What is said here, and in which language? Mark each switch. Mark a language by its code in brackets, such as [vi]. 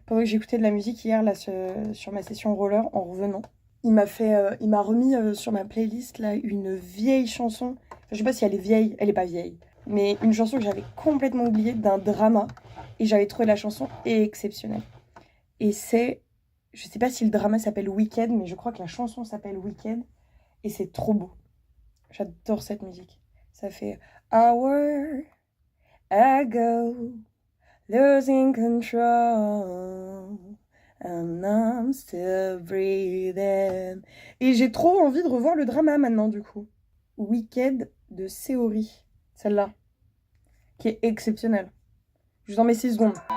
[fr] Pendant que j'écoutais de la musique hier là, sur ma session roller en revenant, il m'a remis sur ma playlist là une vieille chanson. Enfin, je sais pas si elle est vieille, elle est pas vieille. Mais une chanson que j'avais complètement oubliée d'un drama. Et j'avais trouvé la chanson exceptionnelle. Et c'est... Je sais pas si le drama s'appelle Weekend, mais je crois que la chanson s'appelle Weekend. Et c'est trop beau. J'adore cette musique. Ça fait... [en] Hour ago, losing control, and I'm still breathing. [fr] Et j'ai trop envie de revoir le drama maintenant, du coup. Weekend de Seori. Celle-là, qui est exceptionnelle. Je vous en mets 6 secondes.